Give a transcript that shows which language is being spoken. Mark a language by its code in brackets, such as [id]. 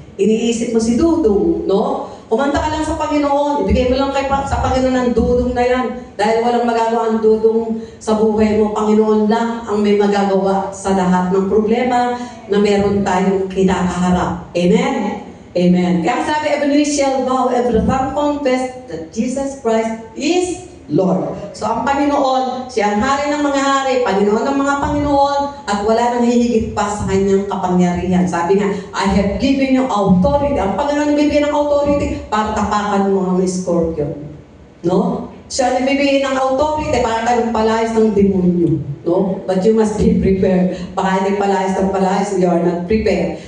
[tl] Iniisip mo si Dudong, Kumanta ka lang sa Panginoon, ibigay mo lang sa Panginoon ang dudong na yan. Dahil walang magagawa ang dudong sa buhay mo, Panginoon lang ang may magagawa sa lahat ng problema na meron tayong kinakaharap. Amen? Amen. Kaya sabi, [en] every knee shall bow, every tongue confess that Jesus Christ is Lord. [tl] So ang Panginoon, siya ang hari ng mga hari, Panginoon ng mga Panginoon, at wala nang hihigit pa sa kanyang kapangyarihan. Sabi nga, [en] I have given you authority. [tl] Ang Panginoon bibigyan ng authority para tapakan mo ang scorpion. Siya bibigyan ng authority para tayo palayas ng demonyo. [en] But you must be prepared. [tl] Baka hindi palayas ng palayas, [en] you are not prepared.